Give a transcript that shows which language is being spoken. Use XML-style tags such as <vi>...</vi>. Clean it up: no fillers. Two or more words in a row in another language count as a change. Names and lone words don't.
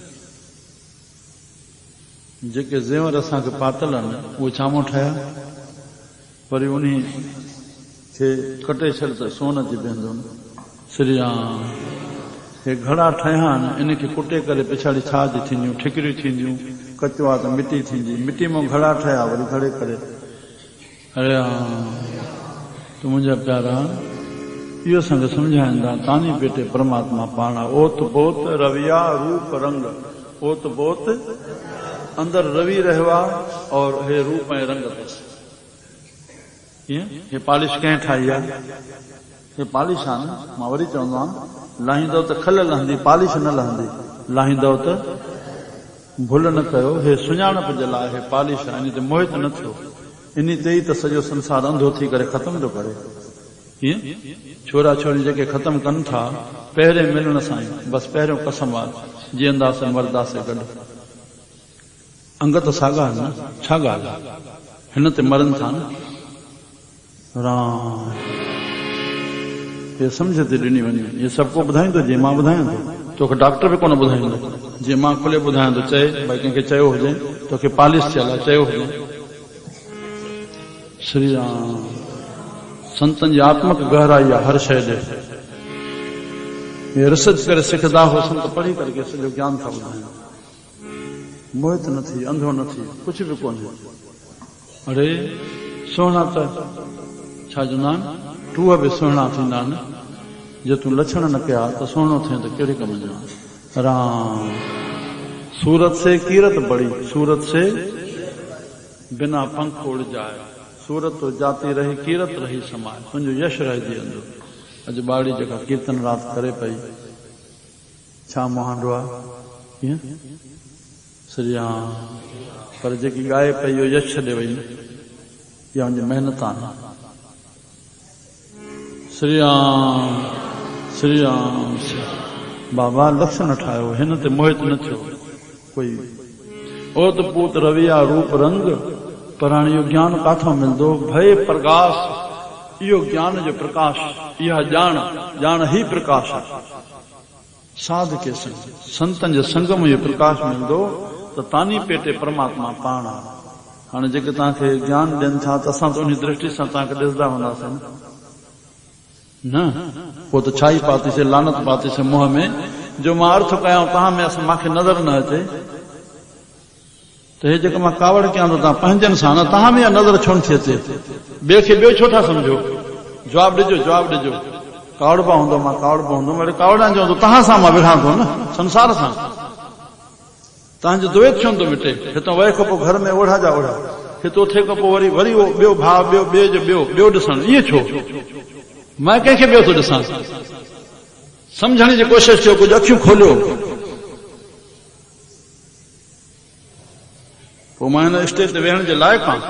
<sd>जेके ज़ेवर असांखे पातल आहिनि उहे छामो ठहिया वरी उन खे कटे छॾ त सोन जी वेंदो श्री राम हे घड़ा ठहिया आहिनि, इनखे कुटे करे पिछाड़ी छाज थींदियूं, ठिकरियूं थींदियूं, कचो आहे त मिटी थींदी, मिटी मां घड़ा ठहिया वरी घड़े करे। अरे तूं मुंहिंजा प्यारा इहो असांखे सम्झाईंदा, तानी पेटे परमात्मा पाणा,</sd> <hi>ओत बोत रविया रूप रंग,</hi> <sd>ओत बोत अंदर रवि रहियो आहे और हे रूप ऐं रंग अथसि। कीअं हे पॉलिश कंहिं ठाही आहे? हे पॉलिश आहे न। मां वरी चवंदो आहियां, लाहींदव त खल लहंदी, पॉलिश न लहंदी। लाहींदव त भुल न कयो, हे सुञाणप जे लाइ हे पॉलिश आहे, इन ते मोहित न थियो। इन ते ई त सॼो संसार अंधो थी करे ख़तम थो करे। कीअं छोरा छोरी जेके ख़तम कनि था पहिरें मिलण सां ई, बसि पहिरियों कसम आहे जीअंदासीं मरदासीं गॾु। अंग त साॻा आहिनि न, छा ॻाल्हि आहे? हिन ते मरनि था न। राम ये समझ ते ॾिनी वञे, ये सभु को ॿुधाईंदो जीअं मां ॿुधायां थो। तोखे डॉक्टर बि कोन ॿुधाईंदो, जीअं मां खुले ॿुधायां थो। चए भई कंहिंखे चयो हुजे तोखे पॉलिश थियल आहे, चयो हुजे। श्री राम संतनि जी आत्मक गहराई आहे हर शइ ॾे। हे रिसर्च करे सिखंदा हो, संत पढ़ी करके सॼो ज्ञान था ॿुधाइनि। मोहित न थी, अंधो न थी, कुझु बि कोन्हे। अरे सुहिणा त छा चवंदा आहिनि, टूह बि सुहिणा थींदा आहिनि। जे तूं लक्षण न कया त सुहिणो थिए त कहिड़े कम जो?</sd> <hi>राम सूरत से कीरत बड़ी, सूरत से बिना पंख उड़ जाए, सूरत तो जाती रही कीरत रही समाए,</hi> <sd>तुंहिंजो यश रहिजी वेंदो। अॼु ॿाड़ी जेका कीर्तन राति करे पई, छा मुहांडो आहे? कीअं श्री राम, पर जेकी ॻाए पई इहो यश छॾे वई न, इहा मुंहिंजी महिनत आहे। श्री राम श्री राम। बाबा लक्षण ठाहियो, हिन ते मोहित न थियो कोई।</sd> <hi>ओत पूत रविया रूप रंग,</hi> <sd>पर हाणे इहो ज्ञान काथां मिलंदो? भय प्रकाश, इहो ज्ञान जो प्रकाश, इहा ॼाण, ॼाण ई प्रकाश आहे।</sd> <hi>साध के संग,</hi> <sd>संतनि जे संग में इहो प्रकाश मिलंदो त तानी पेटे परमात्मा पाण आहे। हाणे जेके तव्हांखे ज्ञान ॾियनि था त असां त उन दृष्टि सां तव्हांखे ॾिसंदा हूंदासीं न। पोइ त छा ई पातीसीं, लानत पातीसीं मुंहं में, जो मां अर्थ कयां तव्हां में मूंखे नज़र न अचे। त हे जेको मां कावड़ कयां थो तव्हां पंहिंजनि सां न, तव्हां में नज़र छो नथी अचे? ॿिए खे ॿियो छो था सम्झो? जवाबु ॾिजो, जवाबु ॾिजो। कावड़बा हूंदो, मां कावड़बो हूंदो, अड़े कावड़ा चवंदो तव्हां सां मां विढ़ां थो न, संसार सां। तव्हांजो द्वैत छो थो मिटे? हितां वए खां पोइ घर में ओढ़ा जा ओढ़ा, हितो थिए खां पोइ वरी वरी उहो ॿियो भाउ, ॿियो ॿिए जो ॿियो ॾिसणु, इएं छो? मां कंहिंखे ॿियो थो ॾिसां? सम्झण जी कोशिशि कयो, कुझु अखियूं खोलियो। पोइ मां हिन स्टेज ते वेहण जे लाइक़ु आहियां।</sd>